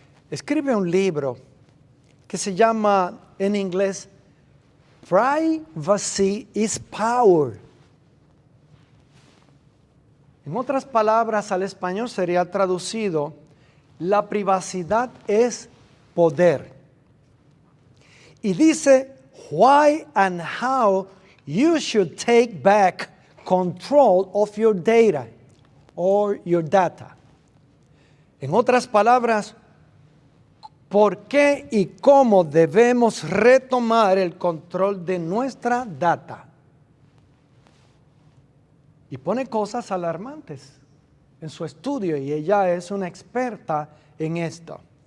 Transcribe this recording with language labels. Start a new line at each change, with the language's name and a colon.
Spanish: Escribe un libro que se llama en inglés Privacy is Power. En otras palabras, al español sería traducido, la privacidad es poder. Y dice,
English: why and how you should take back control of your data or your data.
Spanish: En otras palabras, ¿por qué y cómo debemos retomar el control de nuestra data? Y pone cosas alarmantes en su estudio y ella es una experta en esto.